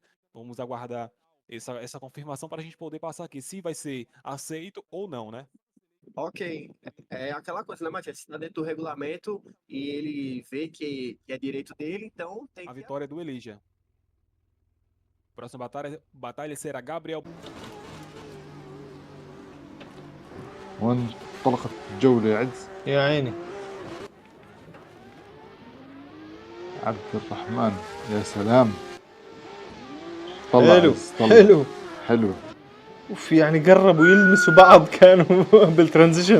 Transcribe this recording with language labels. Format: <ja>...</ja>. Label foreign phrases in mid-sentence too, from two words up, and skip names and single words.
<pt>Vamos aguardar essa confirmação para a gente poder passar aqui, se vai ser aceito ou não, né? Ok, é aquela coisa, né, Matias? Se tá dentro do regulamento e ele vê que é direito dele, então tem A que... vitória é do Elijah. Próxima batalha será Gabriel.</pt> <ar>وانطلقت الجولة يا عز. يا عيني. عبد الرحمن يا سلام. حلو حلو حلو. اوف يعني قربوا يلمسوا بعض كانوا بالترانزيشن.</ar>